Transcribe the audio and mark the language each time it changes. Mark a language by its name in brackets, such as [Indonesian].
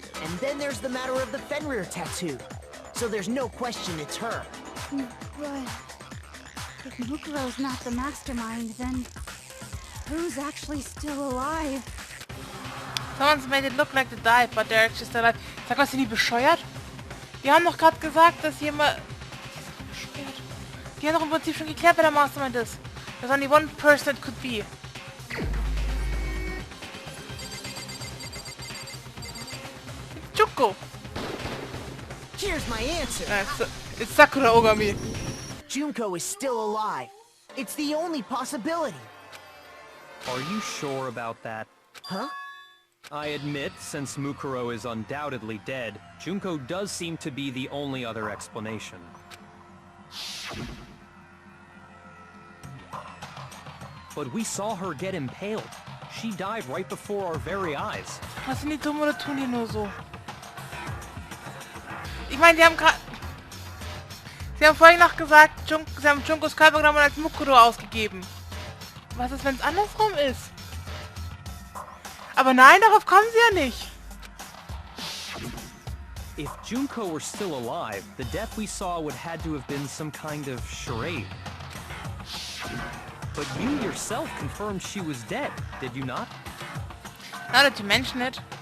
[English] And then there's the matter of the Fenrir tattoo. So there's no question it's her. But if Mukuro's not the mastermind, then who's actually still alive? Someone's made it look like they died, but they're actually still alive. [German] Sag mal, sind die bescheuert? Wir haben doch gerade gesagt, dass jemand... Bescheuert. Die haben doch im Prinzip schon geklärt, wer der Mastermind ist. [English] There's only one person it could be. Junko! Here's my answer. It's Sakura Ogami. Junko is still alive. It's the only possibility. Are you sure about that? Huh? I admit, since Mukuro is undoubtedly dead, Junko does seem to be the only other explanation. But we saw her get impaled. She died right before our very eyes. [German] Was sind die dumm oder tun die nur so? Ich meine, die haben gerade... Sie haben vorhin noch gesagt, sie haben Junkos Körper genommen und als Mukuro ausgegeben. Was ist, wenn es andersrum ist? Aber nein, darauf kommen sie ja nicht. [English] If Junko were still alive, the death we saw would had to have been some kind of charade. But you yourself confirmed she was dead, did you not? Now that you mention it.